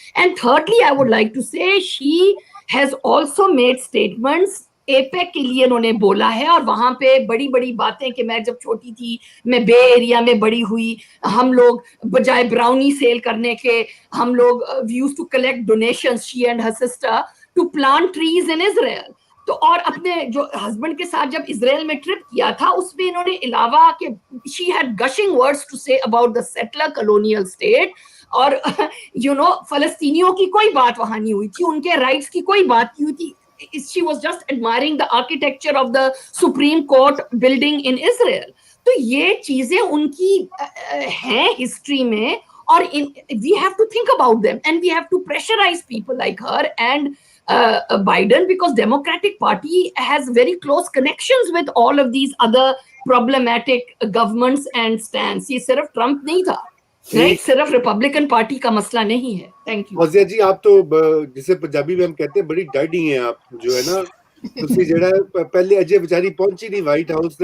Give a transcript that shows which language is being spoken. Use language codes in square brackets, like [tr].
[en] and thirdly I would like to say she has also made statements, [hi] APEC के लिए इन्होंने बोला है, और वहां पे बड़ी बड़ी बातें कि मैं जब छोटी थी, मैं बे एरिया में बड़ी हुई, हम लोग बजाय ब्राउनी सेल करने के हम लोग [en] We used to collect donations, she and her sister, to plant trees in Israel. [hi] तो और अपने जो हस्बैंड के साथ जब इजराइल में ट्रिप किया था उसमें इन्होंने अलावा कि [en] she had gushing words to say about the settler colonial state, [hi] और यू नो फलस्तीनियों की कोई बात वहां नहीं हुई थी, उनके राइट्स की कोई बात नहीं हुई थी। [en] She was just admiring the architecture of the Supreme Court building in Israel. [hi] तो ये चीजें उनकी हैं हिस्ट्री में, [en] और we have to think about them and we have to pressurize people like her and Biden, because Democratic Party has very close connections with all of these other problematic governments and stands. [hi] ये सिर्फ Trump नहीं था, right, सिर्फ Republican party का मसला नहीं है। [en] Thank you. [hi] Fauzia जी, आप तो जिसे पंजाबी में हम कहते हैं बड़ी डैडी हैं आप, जो है ना [pa] ਤੁਸੀਂ ਜਿਹੜਾ ਪਹਿਲੇ ਅਜੇ ਵਿਚਾਰੀ ਪਹੁੰਚੀ ਨਹੀਂ ਵਾਈਟ ਹਾਊਸ ਤੇ,